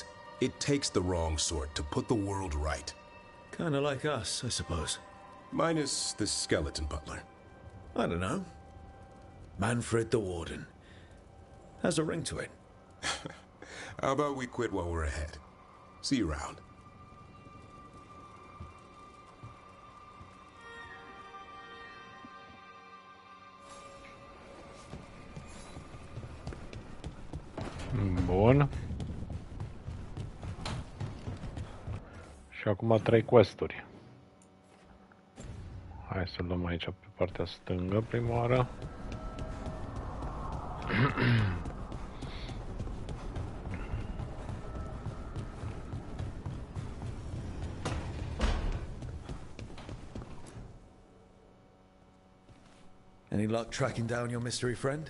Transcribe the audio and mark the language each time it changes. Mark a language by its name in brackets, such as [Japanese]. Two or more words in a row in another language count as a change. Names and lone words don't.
[English] It takes the wrong sort to put the world right. Kinda like us, I suppose. Minus the skeleton butler. I don't know. Manfred the Warden. Has a ring to it. How about we quit while we're ahead? See you around. [Romanian] Bun. Și acum 3 quest-uri. Hai să luăm aici pe partea stângă prima oară. [English] Any luck tracking down your mystery friend?